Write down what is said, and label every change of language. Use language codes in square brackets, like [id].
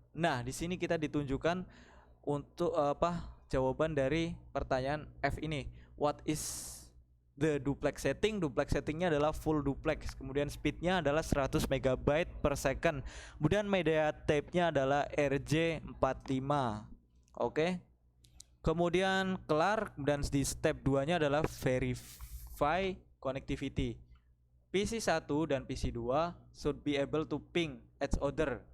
[id] Nah, di sini kita ditunjukkan untuk jawaban dari pertanyaan F ini. [en] What is the duplex setting? [id] Duplex settingnya adalah full duplex. Kemudian speednya adalah 100 MB per second. Kemudian media type-nya adalah RJ45. Oke. Kemudian kelar, dan di step 2-nya adalah verify connectivity. [en] PC1 dan PC2 should be able to ping each other.